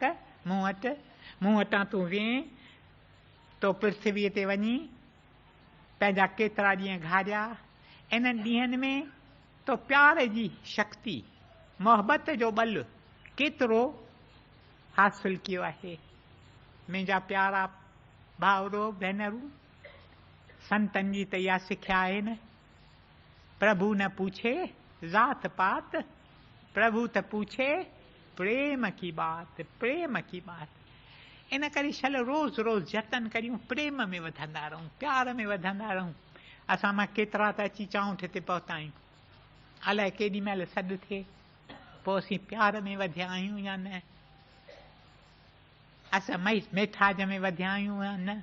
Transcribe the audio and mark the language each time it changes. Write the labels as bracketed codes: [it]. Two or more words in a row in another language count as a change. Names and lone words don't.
[sd] मूं वटां तूं वें, तो पृथ्वीअ ते वञी पंहिंजा केतिरा ॾींहं घारिया। इन्हनि ॾींहंनि में तो प्यार जी शक्ति, मोहबत जो बल केतिरो हासिल कियो आहे। मुंहिंजा प्यारा भाउरो भेनरूं, संतनि जी त इहा सिख्या आहे न। [hi] प्रभु न पूछे जात पात, प्रभु त पूछे प्रेम की बात, प्रेम की बात। [sd] इन करे छल रोज़ रोज़ जतन करियूं, प्रेम में वधंदा रहूं, प्यार में वधंदा रहूं। असां मां केतिरा त अची चाऊंठ ते पहुता आहियूं, अलाए केॾी महिल सॾु थिए, पोइ असीं प्यार में वधिया आहियूं या न। असां मेठाज में वधिया आहियूं या न।